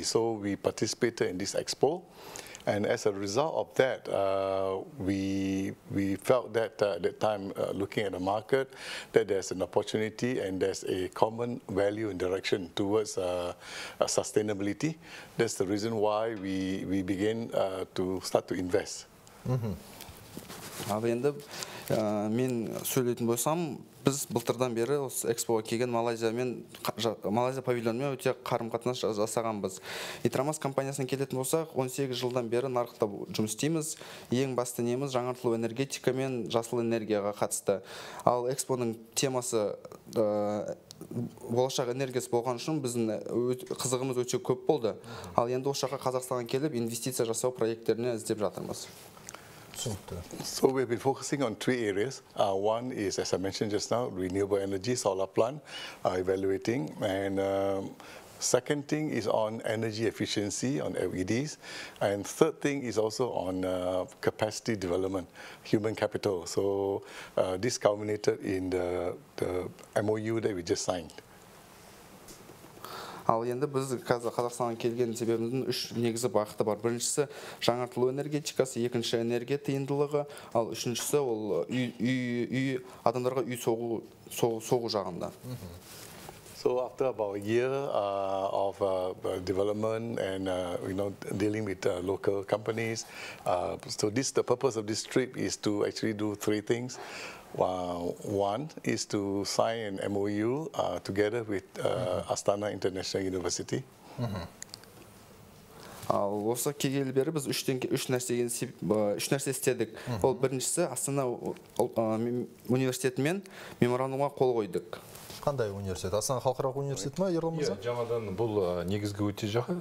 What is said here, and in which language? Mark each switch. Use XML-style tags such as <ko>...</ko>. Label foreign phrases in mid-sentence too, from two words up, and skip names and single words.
<en>So we participated in this expo. And as a result of that, we felt that at that time, looking at the market, that there's an opportunity and there's a common value and direction towards sustainability. That's the reason why we began to start to invest.</en> <kk>Ал енді мен сөйлейтін болсам, біз былтырдан бері осы экспоға келген Малайзия павильонымен өте қарым-қатынас жасағанбыз. Itramas компаниясына келетін болсақ, 18 жылдан бері нарықта жұмыс істейміз. Ең басты неміз жаңартылу энергетика мен жасыл энергияға қатысты. Ал экспоның темасы болашақ энергиясы болған үшін біздің қызығымыз өте көп болды. Ал енді осы жаққа Қазақстанға келіп инвестиция жасау проекттеріне іздеп жатырмыз.</kk> <en>So we've been focusing on 3 areas. One is, as I mentioned just now, renewable energy, solar plant, evaluating. And second thing is on energy efficiency, on LEDs. And third thing is also on capacity development, human capital. So this culminated in the MOU that we just signed.</en> <kk>Ал енді біз Қазақстанға келген себебіміздің 3 негізі бағыты бар. Біріншісі жаңартылу энергетикасы, екінші энергия тиімділігі, ал үшіншісі ол адамдарға үй соғу жағында.</kk> <en>So after about a year of development and dealing with local companies, so the purpose of this trip is to actually do 3 things. One is to sign an MOU together with Astana International University.</en> <kk>Осы келгелі бері біз 3 нәрсе істедік. Ол біріншісі Астана университетімен меморандумға қол қойдық. Қандай университет? Астана халықаралық университеті ма, Ерлан мырза? Жаңадан бұл негізгі өте жақсы.</kk>